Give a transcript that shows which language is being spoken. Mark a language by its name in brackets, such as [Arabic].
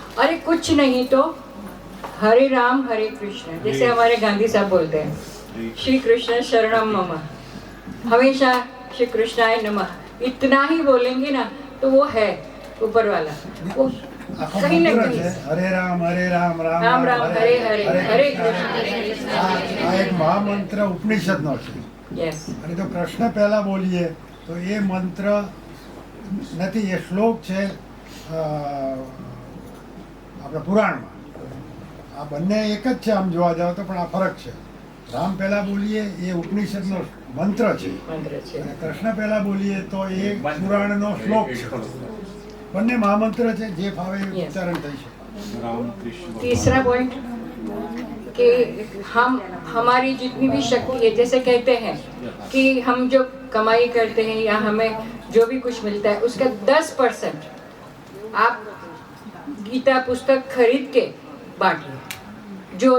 [Hindi] अरे कुछ नहीं तो हरे राम हरे कृष्ण, जैसे हमारे गांधी साहब बोलते हैं, श्री कृष्ण शरणम मम, हमेशा श्री कृष्णाय नमः। इतना ही बोलेंगे ना तो वो है ऊपर वाला, वो कहीं न कहीं हरे राम राम राम राम हरे हरे हरे कृष्ण। [Gujarati] આ એક મહામંત્ર ઉપનિષદનો છે [English] yes, [Gujarati] અને તો કૃષ્ણ પહેલા બોલીએ તો એ મંત્ર નથી, એ શ્લોક છે આપણા પુરાણમાં। આ બંને એક જ છે આમ જોવા જાવ તો, પણ આ ફરક છે। રામ પહેલા બોલીએ એ ઉપનિષદનો મંત્ર છે, मंत्र છે। અને કૃષ્ણ પહેલા બોલીએ તો એ પુરાણનો શ્લોક છે। બંને મહામંત્ર છે, જે ફાવે એ ઉચ્ચારણ થઈ શકે। [Hindi] तीसरा पॉइंट कि हम हमारी जितनी भी शक्ति है, जैसे कहते हैं कि हम जो कमाई करते हैं या हमें जो भी कुछ मिलता है उसका 10% आप गीता पुस्तक खरीद के बांटिए।